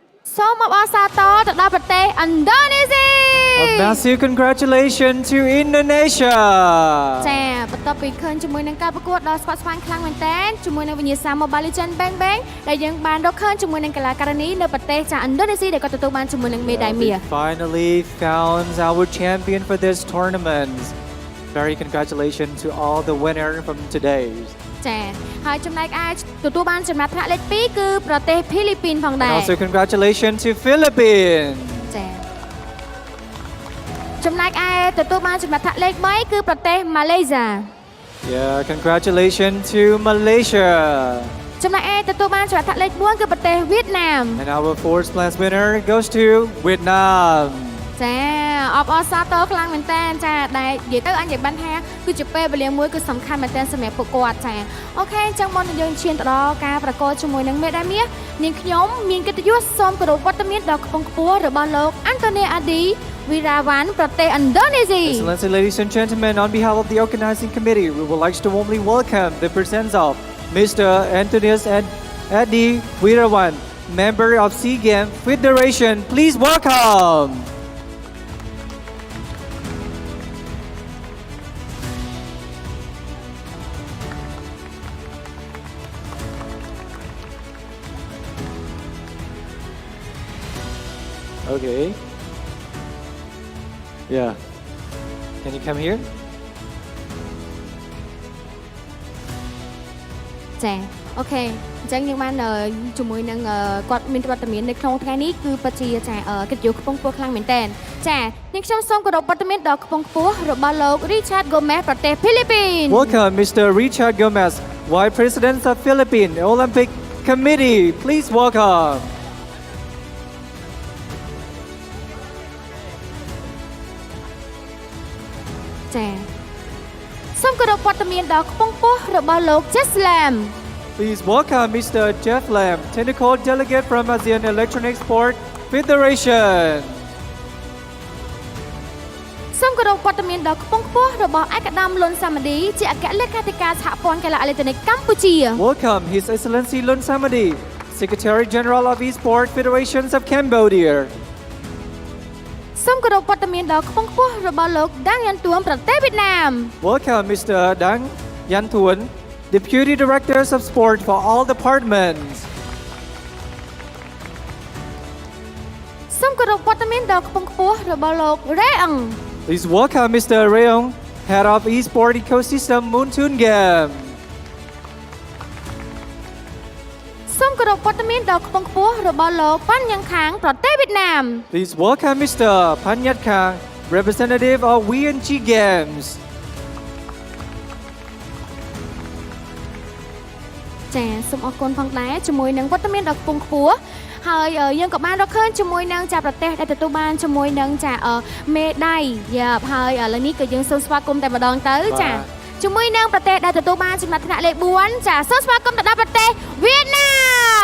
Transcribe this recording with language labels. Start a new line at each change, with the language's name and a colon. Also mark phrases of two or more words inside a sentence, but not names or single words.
Khmer: សូមអបអរសាទរទៅដល់ប្រទេសឥណ្ឌូនេស៊ី
English: A massive congratulations to Indonesia.
Khmer: ចាបន្ទាប់ពីឃើញជាមួយនឹងការប្រកួតដ៏ស្វាក់ស្វែងខ្លាំងមែនទែនជាមួយនឹងវិញ្ញាសា Mobile Legends Bang Bang ដែលយើងបានរកឃើញជាមួយនឹងកីឡាការិនីនៅប្រទេសចាឥណ្ឌូនេស៊ីដែលគាត់ទទួលបានជាមួយនឹងមេដាយមាស
English: We finally found our champion for this tournament. Very congratulations to all the winner from today.
Khmer: ចាហើយចំណែកឯទទួលបានចំណាត់ថ្នាក់លេខ 2 គឺប្រទេសហ្វីលីពីនផងដែរ
English: And also congratulations to Philippines.
Khmer: ចាចំណែកឯទទួលបានចំណាត់ថ្នាក់លេខ 3 គឺប្រទេសម៉ាឡេស៊ី
English: Yeah, congratulations to Malaysia.
Khmer: ចំណែកឯទទួលបានចំណាត់ថ្នាក់លេខ 4 គឺប្រទេសវៀតណាម
English: And our fourth place winner goes to Vietnam.
Khmer: ចាអបអរសាទរខ្លាំងមែនតើចាដែលនិយាយទៅអញនិយាយបានថាគឺជាពេលវេលាមួយគឺសំខាន់មែនតើសម្រាប់ពួកគាត់ចាអូខេអញ្ចឹងមុននឹងយើងឈានទៅដល់ការប្រកួតជាមួយនឹងមេដាយមាសនាងខ្ញុំមានកិត្តិយសសូមគោរពវត្តមានដ៏ខ្ពង់ខ្ពស់របស់លោក Anthony Adi Wirawan ប្រទេសឥណ្ឌូនេស៊ី
English: Excellency, ladies and gentlemen, on behalf of the organizing committee, we would like to warmly welcome the presence of Mr. Antonius Adi Wirawan, member of SEA Games Federation. Please welcome. Okay. Yeah. Can you come here?
Khmer: ចាអូខេអញ្ចឹងយើងបានជាមួយនឹងគាត់មានវត្តមាននៅក្នុងថ្ងៃនេះគឺពិតជាចាកិត្តិយសខ្ពង់ខ្ពស់ខ្លាំងមែនតើចានាងខ្ញុំសូមគោរពវត្តមានដ៏ខ្ពង់ខ្ពស់របស់លោក Richard Gomez ប្រទេសហ្វីលីពីន
English: Welcome, Mr. Richard Gomez, Vice President of Philippine Olympic Committee. Please welcome.
Khmer: ចាសូមគោរពវត្តមានដ៏ខ្ពង់ខ្ពស់របស់លោក Jeslam
English: Please welcome Mr. Jeff Lam, Technical Delegate from ASEAN Electronic Sport Federation.
Khmer: សូមគោរពវត្តមានដ៏ខ្ពង់ខ្ពស់របស់ឯកឧត្តមលុនសាមឌីជាអគ្គលេខាធិការសហព័ន្ធកីឡាអេឡិចត្រូនិកកម្ពុជា
English: Welcome His Excellency Lun Samadi, Secretary General of Esport Federations of Cambodia.
Khmer: សូមគោរពវត្តមានដ៏ខ្ពង់ខ្ពស់របស់លោក Dang Yan Tuom ប្រទេសវៀតណាម
English: Welcome Mr. Dang Yan Thuan, Deputy Directors of Sport for all departments.
Khmer: សូមគោរពវត្តមានដ៏ខ្ពង់ខ្ពស់របស់លោក Rê Eng
English: Please welcome Mr. Reong, Head of Esport Ecosystem Moon Tun Game.
Khmer: សូមគោរពវត្តមានដ៏ខ្ពង់ខ្ពស់របស់លោក Pan Yang Khang ប្រទេសវៀតណាម
English: Please welcome Mr. Panyat Kang, representative of WNG Games.
Khmer: ចាសូមអរគុណផងដែរជាមួយនឹងវត្តមានដ៏ខ្ពង់ខ្ពស់ហើយយើងក៏បានរកឃើញជាមួយនឹងចាប្រទេសដែលទទួលបានជាមួយនឹងចាមេដាយយ៉ាហើយឥឡូវនេះក៏យើងសូមស្វាគមន៍តែម្ដងទៅចាជាមួយនឹងប្រទេសដែលទទួលបានចំណាត់ថ្នាក់លេខ 4 ចាសូមស្វាគមន៍ទៅដល់ប្រទេសវៀតណាម